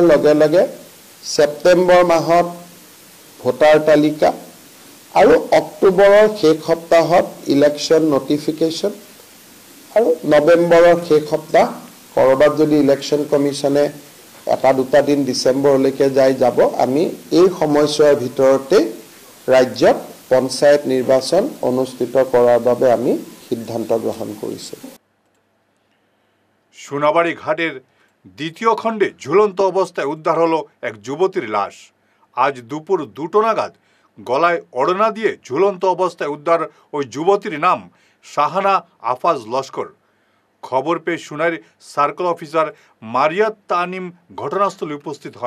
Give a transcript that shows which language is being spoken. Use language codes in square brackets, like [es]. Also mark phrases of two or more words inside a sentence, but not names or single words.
[as] লগে লগে ছেপ্টেম্বৰ মাহত ভোটাৰ তালিকা আৰু অক্টোবৰৰ শেষ সপ্তাহত [en] election notification [as] আৰু নৱেম্বৰৰ শেষ সপ্তাহ, ক'ৰবাত যদি [en] election commission [as] 1-2 দিন ডিচেম্বৰলৈকে যাব, আমি এই সময়ছোৱাৰ ভিতৰতে ৰাজ্যত পঞ্চায়ত নিৰ্বাচন অনুষ্ঠিত কৰাৰ বাবে আমি সিদ্ধান্ত গ্ৰহণ কৰিছোঁ। [bn] সোনাবাড়ি ঘাটের দ্বিতীয় খণ্ডে ঝুলন্ত অবস্থায় উদ্ধার হলো এক যুবতীর লাশ। আজ দুপুর 2টো নাগাদ গলায় ওড়না দিয়ে ঝুলন্ত অবস্থায় উদ্ধার ওই যুবতীর নাম শাহানা আফাজ লস্কর। খবর পেয়ে সোনাইর [en] circle officer [bn] মারিয়া তানিম ঘটনাস্থলে উপস্থিত হন।